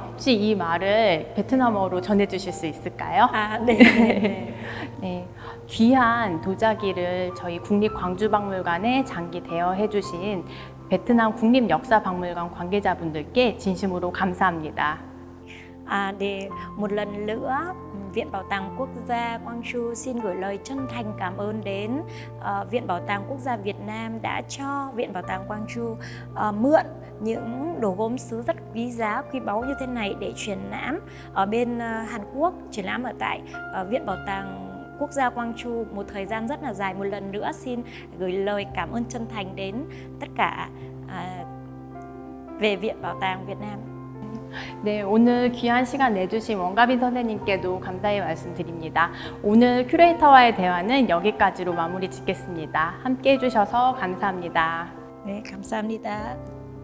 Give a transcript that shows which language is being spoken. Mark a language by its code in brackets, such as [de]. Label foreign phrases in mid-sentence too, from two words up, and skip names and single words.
[ko] 혹시 이 말을 베트남어로 전해주실 수 있을까요? 네. 네, 귀한 도자기를 저희 국립광주박물관에 장기 대여해주신 베트남 국립역사박물관 관계자분들께 진심으로 감사합니다. [vi] Để một lần nữa Viện Bảo tàng Quốc gia Quang Tru xin gửi lời chân thành cảm ơn đến Viện Bảo tàng Quốc gia Việt Nam đã cho Viện Bảo tàng Quang Tru mượn những đồ gốm sứ rất quý giá, quý báu như thế này để triển lãm ở bên Hàn Quốc, triển lãm ở tại Viện Bảo tàng Quốc gia Quang Tru một thời gian rất là dài. Một lần nữa xin gửi lời cảm ơn chân thành đến tất cả về Viện Bảo tàng Việt Nam. [ko] 네, 오늘 귀한 시간 내주신 원가빈 선생님께도 감사의 말씀드립니다. 오늘 큐레이터와의 대화는 여기까지로 마무리 짓겠습니다. 함께 해주셔서 감사합니다. 네, 감사합니다.